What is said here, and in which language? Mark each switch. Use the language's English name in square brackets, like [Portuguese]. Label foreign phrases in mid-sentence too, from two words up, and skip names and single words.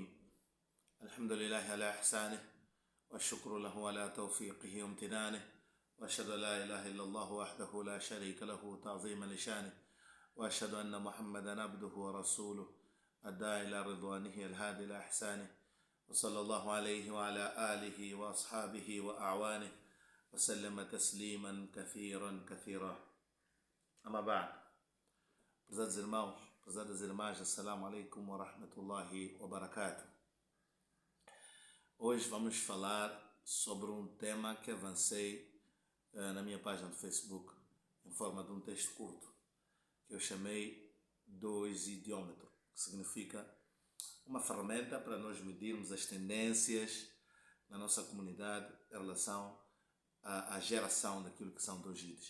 [Arabic] الحمد لله على إحسانه والشكر له على توفيقه وامتنانه، وأشهد أن لا إله إلا الله وحده لا شريك له تعظيما لشانه، وأشهد أن محمدا عبده ورسوله الداعي إلى رضوانه الهادي إلى إحسانه، وصلى الله عليه وعلى آله وأصحابه وأعوانه وسلم تسليما كثيرا كثيرا. أما بعد، [Portuguese] prezados irmãos, prezadas irmãs, [Arabic] السلام عليكم ورحمة الله وبركاته. [Portuguese] Hoje vamos falar sobre um tema que avancei na minha página do Facebook em forma de um texto curto, que eu chamei dois idiômetros, que significa uma ferramenta para nós medirmos as tendências na nossa comunidade em relação à geração daquilo que são dojides.